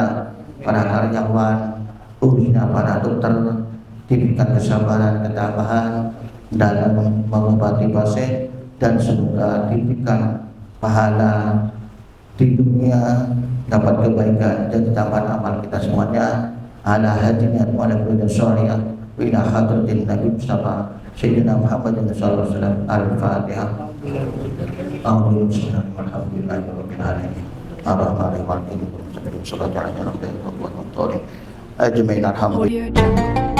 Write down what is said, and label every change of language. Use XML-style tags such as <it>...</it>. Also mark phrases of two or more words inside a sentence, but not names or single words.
<id>Para karyawan, khususnya para dokter, diberikan kesabaran, ketabahan dalam mengobati pasien, dan semoga diberikan pahala di dunia, dapat kebaikan dan tambahan amal kita semuanya.</id> <ar>على هذه النية وعلى كل صالحة وإلى حضرة النبي المصطفى سيدنا محمد صلى الله عليه وسلم. الفاتحة. الحمد لله رب العالمين. الرحمن الرحيم. صلى الله عليه وسلم. أجمعين الحمد لله.</ar>